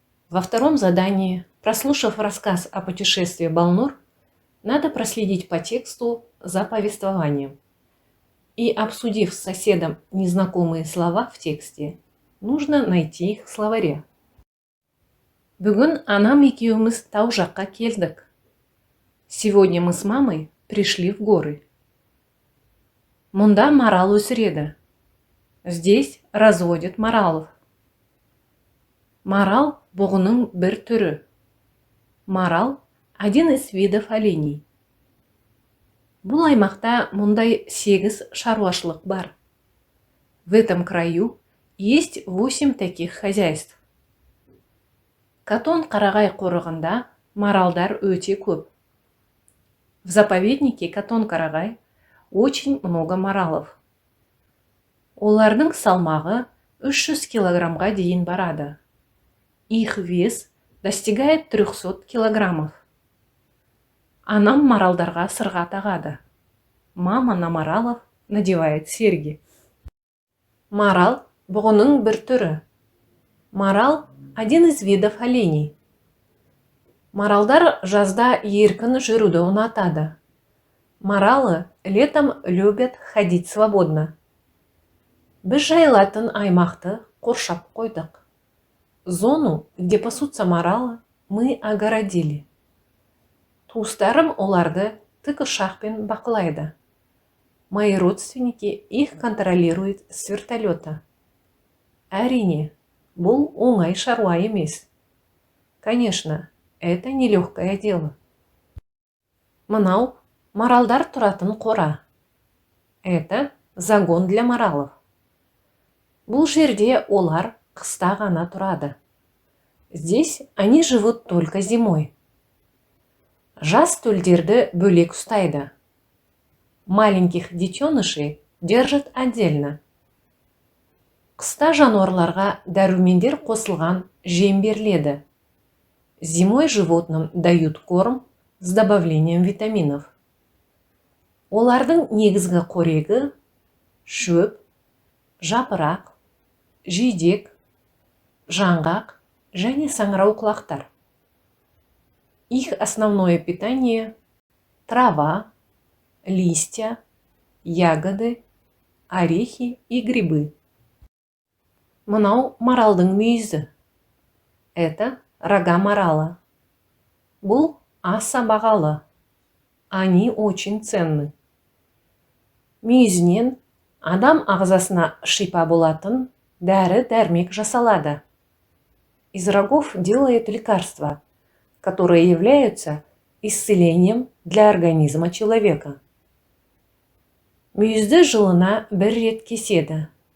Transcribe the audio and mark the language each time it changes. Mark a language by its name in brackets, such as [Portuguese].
[Russian] Во втором задании, прослушав рассказ о путешествии Балнур, надо проследить по тексту за повествованием. И, обсудив с соседом незнакомые слова в тексте, нужно найти их в словаре. [Kazakh] Бүгін анам екеуміз тау жаққа келдік. [Russian] Сегодня мы с мамой пришли в горы. [Kazakh] Мұнда марал өсіреді. [Russian] Здесь разводят маралов. [Kazakh] Марал бұғының бір түрі. [Russian] Марал – один из видов оленей. [Kazakh] Бұл аймақта мұндай 8 шаруашылық бар. [Russian] В этом краю есть 8 таких хозяйств. [Kazakh] Катон-Қарағай қорығында маралдар өте көп. [Russian] В заповеднике Катон-Қарағай очень много маралов. [Kazakh] Олардың салмағы 300 килограммға дейін барады. [Russian] Их вес достигает 300 килограммов. [Kazakh] Анам маралдарға сырға тағады. [Russian] Мама на маралов надевает серьги. [Kazakh] Марал бұғының бір түрі. [Russian] Марал – один из видов оленей. [Kazakh] Маралдар жазда еркін жүруді ұнатады. [Russian] Маралы летом любят ходить свободно. [Kazakh] Біз жайылатын аймақты қоршап қойдық. [Russian] Зону, где пасутся маралы, мы огородили. [Kazakh] Туыстарым оларды тікұшақпен бақылайды. [Russian] Мои родственники их контролируют с вертолета. [Kazakh] Әрине, бұл оңай шаруа емес. [Russian] Конечно, это нелегкое дело. [Kazakh] Мынау маралдар тұратын қора. [Russian] Это загон для маралов. [Kazakh] Бұл жерде олар қыста ғана тұрады. [Russian] Здесь они живут только зимой. [Kazakh] Жас төлдерді бөлек ұстайды. [Russian] Маленьких детенышей держат отдельно. [Kazakh] Қыста жануарларға дәрумендер қосылған жем беріледі. [Russian] Зимой животным дают корм с добавлением витаминов. [Kazakh] Олардың негізгі қорегі шөп, жапырақ, жидек, жаңғақ және саңырауқұлақтар. [Russian] Их основное питание – трава, листья, ягоды, орехи и грибы. [Kazakh] Мынау маралдың мүйізі. [Russian] Это рога марала. [Kazakh] Бұл аса бағалы. [Russian] Они очень ценны. [Kazakh] Мүйізінен адам ағзасына шипа болатын дәрі-дәрмек жасалады. [Russian] Из рогов делают лекарства, которые являются исцелением для организма человека. [Kazakh] Мүйізді жылына бір рет кеседі.